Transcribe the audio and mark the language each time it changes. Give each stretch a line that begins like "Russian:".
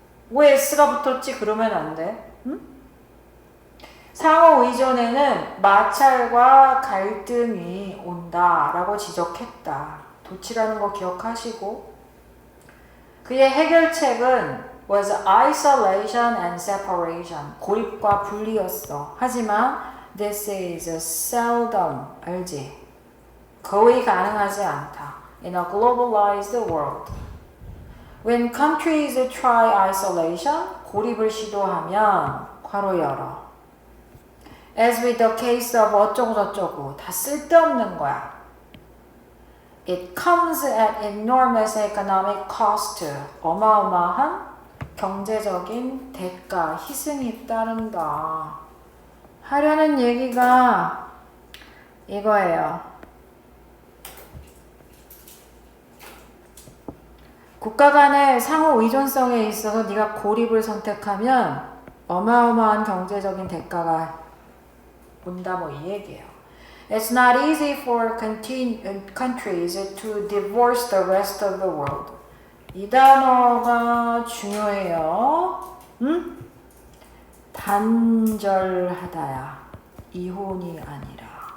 Korean: 왜 s가 붙었지? 그러면 안 돼. 응? 상호 의존에는 마찰과 갈등이 온다라고 지적했다. 도치라는 거 기억하시고 그의 해결책은
English: was isolation and separation.
Korean: 고립과 분리였어.
English: 하지만 this is seldom.
Korean: 알지? 거의 가능하지 않다.
English: In a globalized world. When countries try isolation,
Korean: 고립을 시도하면 괄호 열어.
English: As with the case of
Korean: 어쩌고 저쩌고 다 쓸데없는 거야.
English: It comes at enormous economic cost.
Korean: 어마어마한 경제적인 대가, 희생이 따른다. 하려는 얘기가 이거예요. 국가 간의 상호 의존성에 있어서 네가 고립을 선택하면 어마어마한 경제적인 대가가 온다 뭐 이 얘기예요.
English: It's not easy for countries to divorce the rest of the world.
Korean: 이 단어가 중요해요. 응? 단절하다야. 이혼이 아니라.